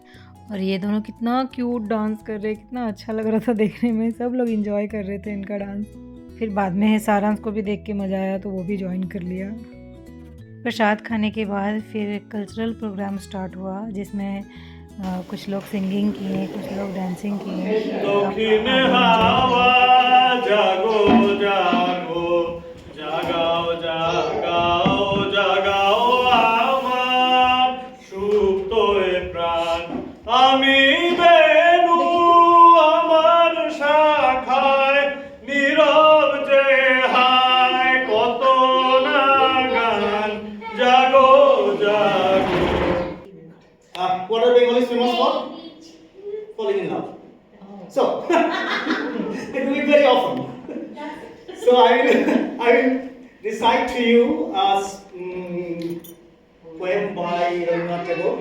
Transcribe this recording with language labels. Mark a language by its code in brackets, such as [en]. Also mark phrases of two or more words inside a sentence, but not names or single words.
[hi] और ये दोनों कितना क्यूट डांस कर रहे हैं, कितना अच्छा लग रहा था देखने में, सब लोग एंजॉय कर रहे थे इनका डांस। फिर बाद में सारांश को भी देख के मज़ा आया तो वो भी ज्वाइन कर लिया। प्रसाद खाने के बाद फिर [en] cultural program [hi] स्टार्ट हुआ जिसमें कुछ लोग सिंगिंग किए, कुछ लोग डांसिंग किए। [bn] জাগো জাগো জাগাও জাগাও জাগাও আমার সুপ্ত প্রাণ আমি বেনু আমার শাখায় নীরব যে হায় কত না গান জাগো জাগো। [en] What are Bengalis famous for? Falling in love. So they do it very often. So I will recite to you a poem by Rabindranath Tagore.